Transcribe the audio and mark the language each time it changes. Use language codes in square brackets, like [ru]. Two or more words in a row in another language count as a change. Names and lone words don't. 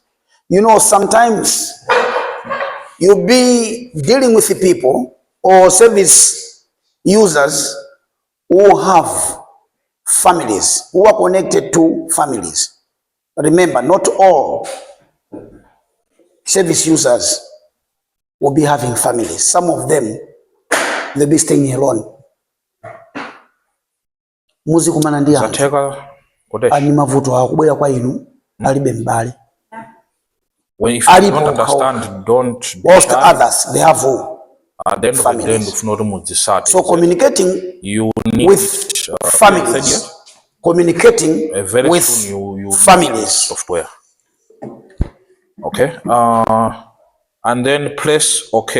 [en] You know, sometimes you'll be dealing with the people or service users who have families, who are connected to families. Remember, not all service users will be having families. Some of them, they'll be staying alone. [ny] Muzi kumana ndi ani mavuto akubwera kwa inu alibe mbali. [en] If you don't understand, don't. Most others, they have families. So communicating with families, communicating with families. Software. Okay. And then press OK.